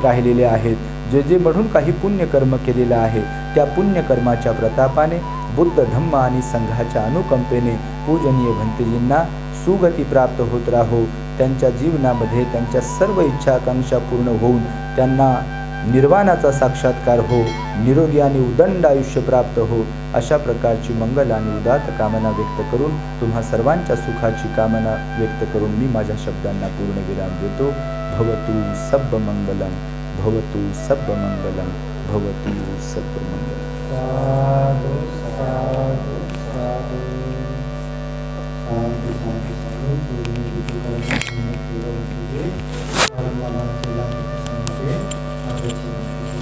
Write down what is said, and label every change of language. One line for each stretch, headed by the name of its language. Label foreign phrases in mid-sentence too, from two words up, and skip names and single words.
Marathi: राहिलेले आहेत, जे म्हणून काही पुण्यकर्म केलेलं आहे, त्या पुण्यकर्माच्या प्रतापाने बुद्ध धम्म आणि संघाच्या अनुकंपेने पूजनीय भंतेजींना सुगती प्राप्त होत राहो, त्यांच्या जीवनामध्ये त्यांच्या सर्व इच्छा आकांक्षा पूर्ण होऊन त्यांना निर्वाणाचा साक्षात्कार हो, निरोगी आणि उदंड आयुष्य प्राप्त हो, अशा प्रकारची मंगल आणि उदात्त कामना व्यक्त करून तुम्हा सर्वांच्या सुखाची कामना व्यक्त करून मी माझ्या शब्दांना पूर्ण विराम देतो.
Pali: भवतु सब्ब मंगलम, भवतु सब्ब मंगलम, भवतु सब्ब मंगलम. साधु साधु साधु शांति शांति शांति